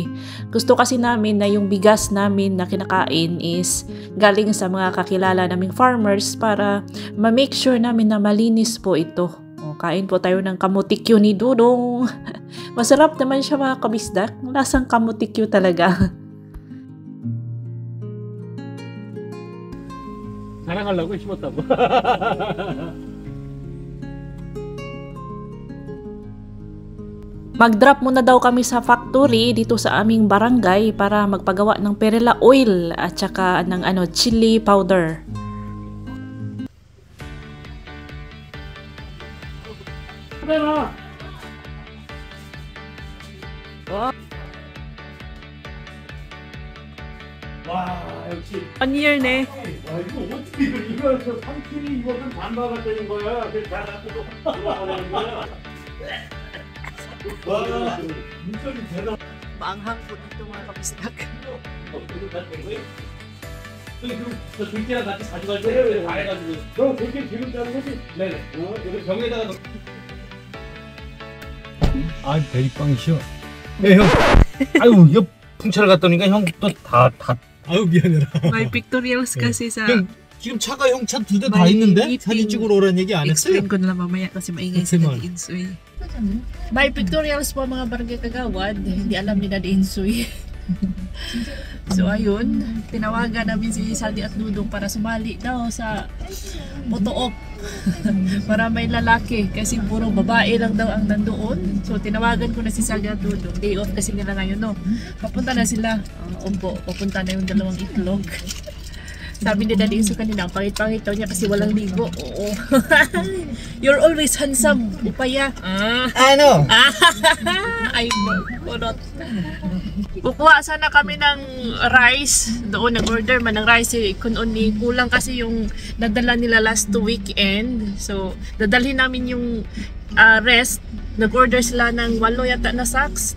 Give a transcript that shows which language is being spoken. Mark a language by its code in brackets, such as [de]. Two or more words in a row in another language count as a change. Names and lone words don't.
[tl] Gusto kasi namin na yung bigas namin na kinakain is galing sa mga kakilala naming farmers para ma- [en] make sure [tl] namin na malinis po ito. Kain po tayo ng kamutikyo ni Dudong. Masarap naman siya mga kabisdak. Lasang kamutikyo talaga. [ko] 자랑하려고 심었다고. [tl] Mag-drop muna daw kami sa factory dito sa aming barangay para magpagawa ng perilla oil at saka ng chili powder. [ko] 와, 역시. 1 year ne. 와, 이거 어떻게 이거 3kg 이거는 반바가 되는 거야. 그래서 다 갖고 들어가는 거야. 와, 진짜 대단. [tl] Maanghang po dito mga kabisdak. [ko] 저 들깨랑 같이 가져갈 때 다 해가지고 너 들깨 기름 짜는 거지? 네네 여기 병에다가 넣... 아 대리빵이시여 네 형 아유 이거 풍차를 갔더니까 형 또 다 아유 미안해라 [tl] May pictorials kasi sa... [ko] 형 지금 차가 형 차 2대 다 [tl] May [ko] 있는데 [tl] meeting. [ko] 사진 찍으러 오라는 얘기 안 했어요? [tl] Explain ko na lang mamaya kasi maingay si Okay, Daddy Insoy. May pictorials po mga barangay kagawad. Hindi alam ni Daddy Insoy. So ayun, tinawagan namin si Saldi at Dudong para sumali daw sa photo-op. Para may lalaki kasi puro babae lang daw ang nandoon. So tinawagan ko na si Saldi at Dudong. [en] Day off [tl] kasi nila ngayon, no. Papunta na sila. Umbo, papunta na yung dalawang itlog. Sabi ni Daddy Insoy kanina, ang pangit-pangit daw niya kasi walang ligo. Oo. [en] You're always handsome, [tl] upaya. Ano? Ay, kulot. Kukuha sana kami ng rice. Doon nag-order man ng rice. Kunon ni kulang kasi yung nadala nila [en] last weekend. [tl] So, dadalhin namin yung rest. Nag-order sila ng 8 yata na sacks.